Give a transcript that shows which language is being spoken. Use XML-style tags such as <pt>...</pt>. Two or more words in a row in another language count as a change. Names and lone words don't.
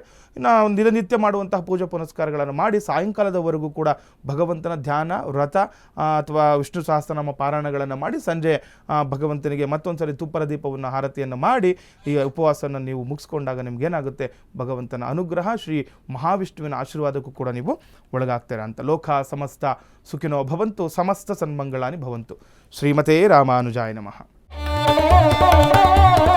<kn>ಇನ್ನು ದಿನನಿತ್ಯ ಮಾಡುವಂತಹ ಪೂಜೆ ಪುನಸ್ಕಾರಗಳನ್ನು ಮಾಡಿ ಸಾಯಂಕಾಲದವರೆಗೂ ಕೂಡ ಭಗವಂತನ ಧ್ಯಾನ, ವ್ರತ ಅಥವಾ ವಿಷ್ಣು ಸಹಸ್ರನಾಮ ಪಾರಾಯಣಗಳನ್ನು ಮಾಡಿ ಸಂಜೆ ಭಗವಂತನಿಗೆ ಮತ್ತೊಂದು ಸರಿ ತುಪ್ಪರ ದೀಪವನ್ನು ಹಾರತಿಯನ್ನು ಮಾಡಿ ಈ ಉಪವಾಸವನ್ನು ನೀವು ಮುಗಿಸ್ಕೊಂಡಾಗ ನಿಮ್ಗೇನಾಗುತ್ತೆ, ಭಗವಂತನ ಅನುಗ್ರಹ, ಶ್ರೀ ಮಹಾವಿಷ್ಣುವಿನ ಆಶೀರ್ವಾದಕ್ಕೂ ಕೂಡ ನೀವು ಒಳಗಾಗ್ತೀರಾ ಅಂತ.</kn> <sa>ಲೋಕ ಸಮಸ್ತ ಸುಖಿನೋ ಭವಂತು, ಸಮಸ್ತ ಸನ್ಮಂಗಳಾನಿ ಭವಂತು. ಶ್ರೀಮತೇ ರಾಮಾನುಜಾಯ ನಮಃ.</sa>